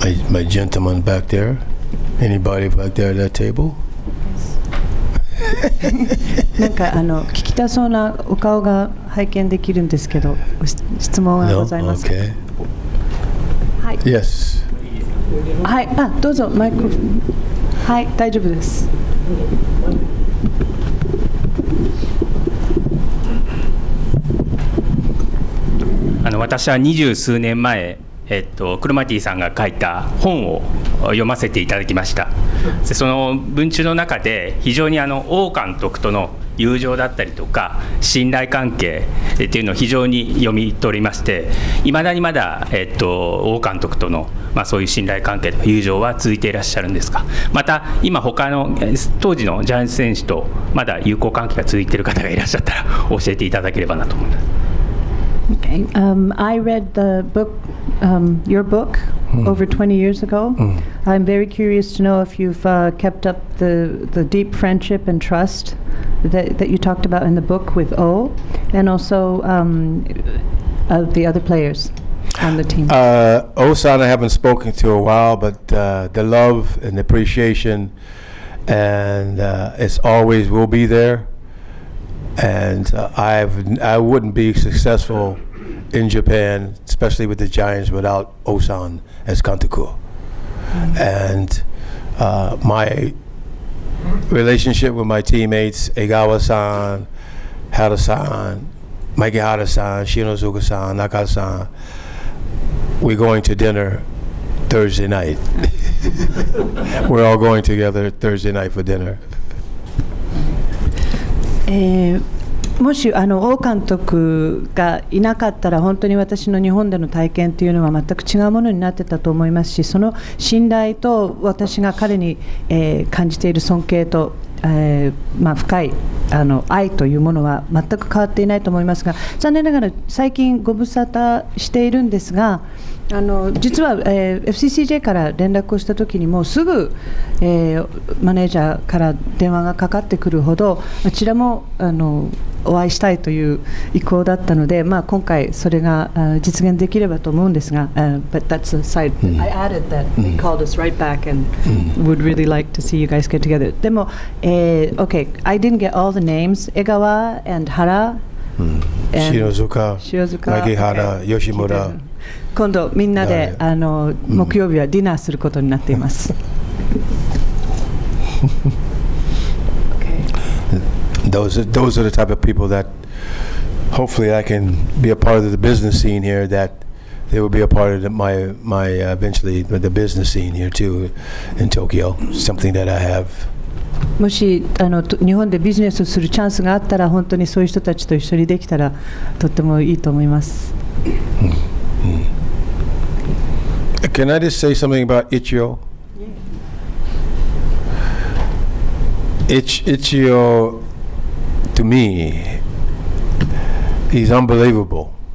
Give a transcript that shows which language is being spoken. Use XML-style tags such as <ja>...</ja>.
<en>My gentleman back there. Anybody back there at that table?</en> <ja>なんか聞きたそうなお顔が拝見できるんですけど、質問はございますか？</ja> <en>No? Okay.</en> <ja>はい。</ja> <en>Yes.</en> <ja>はい、どうぞマイクロフォン。はい、大丈夫です。私は20数年前、クロマティさんが書いた本を読ませていただきました。でその文中の中で非常に王監督との友情だったりとか信頼関係っていうのを非常に読み取りまして、いまだにまだ、王監督との、そういう信頼関係と友情は続いていらっしゃるんですか？また今他の当時のジャイアンツ選手とまだ友好関係が続いている方がいらっしゃったら教えていただければなと思います。</ja> <en>Okay. I read the book, your book, over 20 years ago. I'm very curious to know if you've kept up the deep friendship and trust that you talked about in the book with O, and also the other players on the team. Osan I haven't spoken to a while, but the love and appreciation and it's always will be there. And I wouldn't be successful in Japan, especially with the Giants, without Osan as Kantoku. And my relationship with my teammates, Egawa-san, Hara-san, Maikihara-san, Shinozuka-san, Nakata-san, we're going to dinner Thursday night. We're all going together Thursday night for dinner.</en> <ja>もし王監督がいなかったら本当に私の日本での体験というのは全く違うものになってたと思いますし、その信頼と私が彼に、感じている尊敬と、深い愛というものは全く変わっていないと思いますが、残念ながら最近ご無沙汰しているんですが、実は、FCCJ から連絡をしたときにもうすぐ、マネージャーから電話がかかってくるほどあちらもお会いしたいという意向だったので、今回それが実現できればと思うんですが、</ja> <en>but that's a side. I added that they called us right back and would really like to see you guys get together.</en> <ja>でも、</ja> <en>okay, I didn't get all the names. 江川 and Hara. Shinozuka, Maikihara, Yoshimura.</en> <ja>今度みんなで木曜日はディナーすることになっています。</ja> <en>Those are the type of people that hopefully I can be a part of the business scene here, that they will be a part of my eventually the business scene here too in Tokyo, something that I have.</en> <ja>もし日本でビジネスをするチャンスがあったら本当にそういう人たちと一緒にできたらとってもいいと思います。</ja> <en>Can I just say something about Ichiro? Ichiro, to me, he's unbelievable.</en>